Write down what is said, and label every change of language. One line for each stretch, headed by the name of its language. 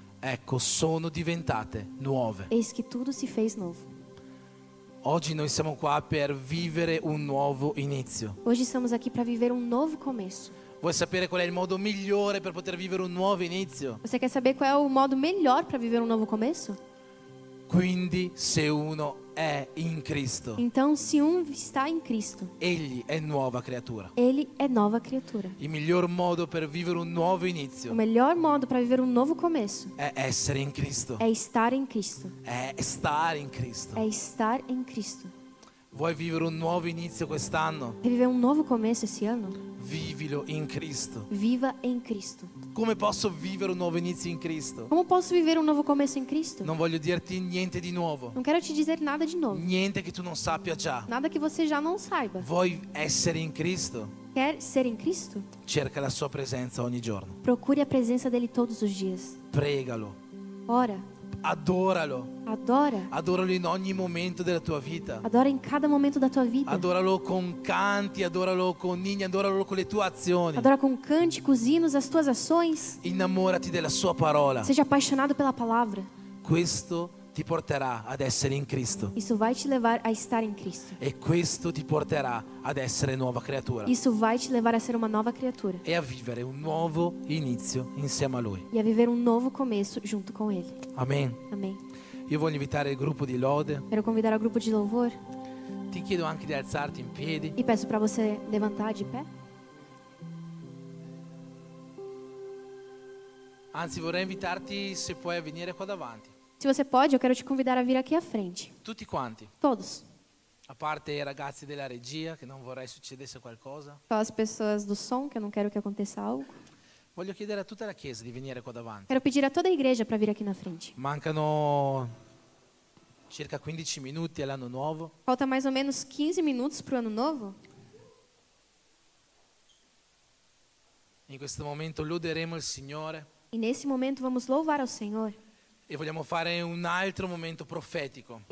Italian: ecco, sono diventate nuove.
Portuguese: Eis que tudo se fez novo.
Italian: Oggi noi siamo qua per vivere un nuovo inizio.
Portuguese: Hoje estamos aqui para viver um novo começo.
Italian: Vuoi sapere qual è il modo migliore per poter vivere un nuovo inizio?
Portuguese: Você quer saber qual é o modo melhor para viver um novo começo?
Italian: Quindi se uno è in Cristo,
Portuguese: Então, se um está em Cristo,
Italian: egli è nuova creatura.
Portuguese: ele é nova criatura.
Italian: Il miglior modo per vivere un nuovo
Portuguese: O
Italian: inizio
Portuguese: melhor modo para viver um novo começo
Italian: è essere in Cristo,
Portuguese: é estar em Cristo.
Italian: è stare in Cristo.
Portuguese: É estar em Cristo.
Italian: Vuoi vivere un nuovo inizio quest'anno?
Portuguese: Quer viver um novo começo esse ano?
Italian: Vivilo in Cristo.
Portuguese: Viva em Cristo.
Italian: Come posso vivere un nuovo inizio in Cristo?
Portuguese: Como posso viver um novo começo em Cristo?
Italian: Non voglio dirti niente di nuovo,
Portuguese: Não quero te dizer nada de novo.
Italian: niente che tu non sappia già.
Portuguese: Nada que você já não saiba.
Italian: Vuoi essere in Cristo?
Portuguese: Quer ser em Cristo?
Italian: Cerca la sua presenza ogni giorno.
Portuguese: Procure a presença dele todos os dias.
Italian: Pregalo,
Portuguese: Ora,
Italian: adoralo.
Portuguese: adora.
Italian: Adoralo in ogni momento della tua vita.
Portuguese: Adora em cada momento da tua vida.
Italian: Adoralo con canti, adoralo con inni, adoralo con le tue azioni.
Portuguese: Adora com cânticos, hinos, as tuas ações.
Italian: Innamorati della sua parola.
Portuguese: Seja apaixonado pela palavra.
Italian: Questo ti porterà ad essere in Cristo.
Portuguese: Isso vai te levar a estar em Cristo.
Italian: E questo ti porterà ad essere nuova creatura.
Portuguese: Isso vai te levar a ser uma nova criatura.
Italian: E a vivere un nuovo inizio insieme a Lui.
Portuguese: E a viver um novo começo junto com Ele.
Italian: Amen.
Portuguese: Amém.
Italian: Io voglio invitare il gruppo di lode.
Portuguese: Quero convidar o grupo de louvor.
Italian: Ti chiedo anche di alzarti in piedi.
Portuguese: E peço para você levantar de pé.
Italian: Anzi, vorrei invitarti, se puoi, a venire qua davanti.
Portuguese: Se você pode, eu quero te convidar a vir aqui à frente.
Italian: Tutti quanti.
Portuguese: Todos.
Italian: A parte i ragazzi della regia, che non vorrei succedesse qualcosa.
Portuguese: Só as pessoas do som, que eu não quero que aconteça algo.
Italian: Voglio chiedere a tutta la chiesa di venire qua davanti.
Portuguese: Quero pedir a toda a igreja para vir aqui na frente.
Italian: Mancano circa 15 minuti all'anno nuovo.
Portuguese: Falta mais ou menos 15 minutos para o ano novo.
Italian: In questo momento loderemo il Signore
Portuguese: E nesse momento vamos louvar ao Senhor.
Italian: e vogliamo fare un altro momento profetico.